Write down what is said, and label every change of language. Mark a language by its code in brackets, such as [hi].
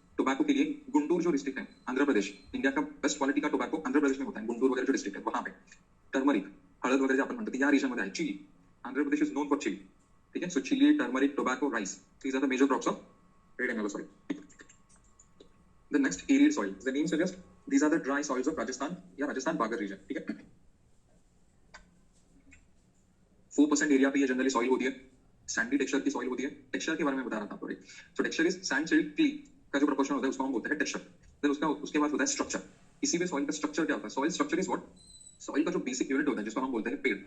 [hi] Tobacco के लिए गुंटूर जो डिस्ट्रिक्ट है आंध्र प्रदेश, इंडिया का बेस्ट क्वालिटी का टोबैको आंध्र प्रदेश में होता है, गुंटूर वगैरह जो डिस्ट्रिक्ट है वहां पे टर्मरिक, [mr] हळद वगैरह जे आपण म्हणतो या रीजन मध्ये आहे। [en] chilli, Andhra Pradesh is known for chilli, [hi] ठीक है। [en] So chilli, turmeric, tobacco, rice, these are the major crops of red and yellow soil. The next arid soil, the name suggests these are the dry soils of Rajasthan [hi] या राजस्थान बागर reason, ठीक है। 4% area पे ये generally soil होती है, Sandy texture की soil होती है। टेक्सचर के बारे में बता रहा था आपको, [en] so texture is sand silt clay [hi] का जो प्रोपोर्शन होता है उसको हम बोलते हैं टेक्सचर। देन उसके बाद होता है स्ट्रक्चर। इसी में सॉइल का स्ट्रक्चर क्या होता है, [en] soil structure is what, [hi] soil का जो बेसिक यूनिट होता है जिसको हम बोलते हैं पेड़।